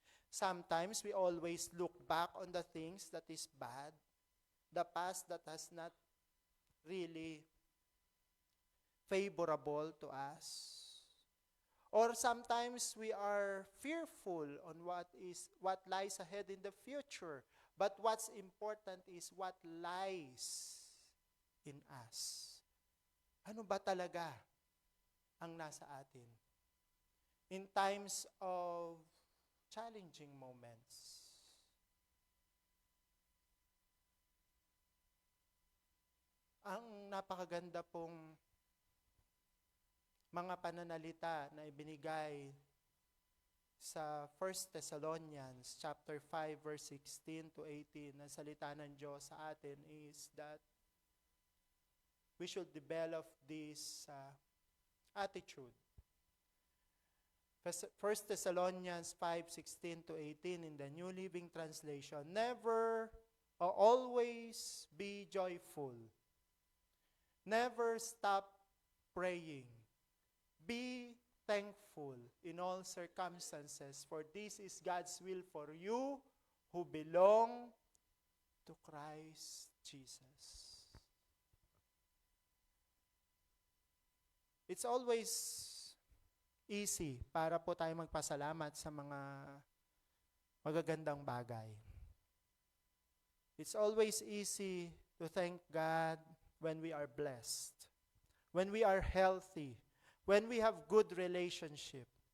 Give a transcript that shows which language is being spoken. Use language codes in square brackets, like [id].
[en] Sometimes we always look back on the things that is bad, the past that has not really favorable to us. Or sometimes we are fearful on what lies ahead in the future. But what's important is what lies in us. [tl] Ano ba talaga ang nasa atin? [en] In times of challenging moments. [tl] Ang napakaganda pong mga pananalita na ibinigay sa 1 Thessalonians chapter 5 verse 16 to 18 na salita ng Diyos sa atin [en] is that we should develop this attitude. 1 Thessalonians 5:16 to 18 in the New Living Translation, never or always be joyful. Never stop praying. Be thankful in all circumstances, for this is God's will for you who belong to Christ Jesus. It's always easy [tl] para po tayo magpasalamat sa mga magagandang bagay. [en] It's always easy to thank God when we are blessed, when we are healthy, when we have good relationship.